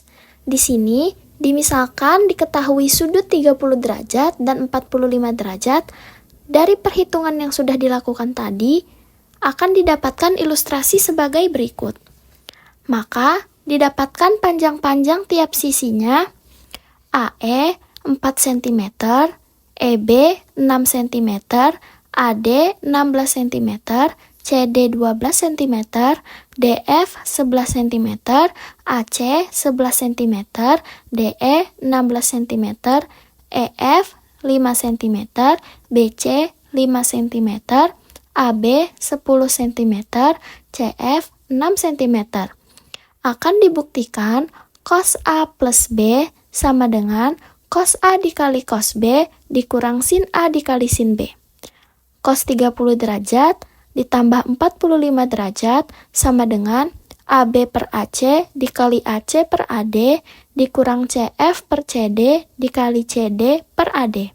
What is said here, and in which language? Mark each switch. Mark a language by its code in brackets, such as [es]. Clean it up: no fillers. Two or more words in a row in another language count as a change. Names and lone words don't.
[id] Di sini dimisalkan diketahui sudut 30 derajat dan 45 derajat. Dari perhitungan yang sudah dilakukan tadi, akan didapatkan ilustrasi sebagai berikut. Maka, didapatkan panjang-panjang tiap sisinya AE 4 cm, EB 6 cm, AD 16 cm, CD 12 cm, DF 11 cm, AC 11 cm, DE 16 cm, EF 5 cm, BC 5 cm, AB 10 cm, CF 6 cm. Akan dibuktikan cos A plus B sama dengan cos A dikali cos B dikurang sin A dikali sin B. Cos 30 derajat ditambah 45 derajat sama dengan AB per AC dikali AC per AD dikurang CF per CD dikali CD per AD.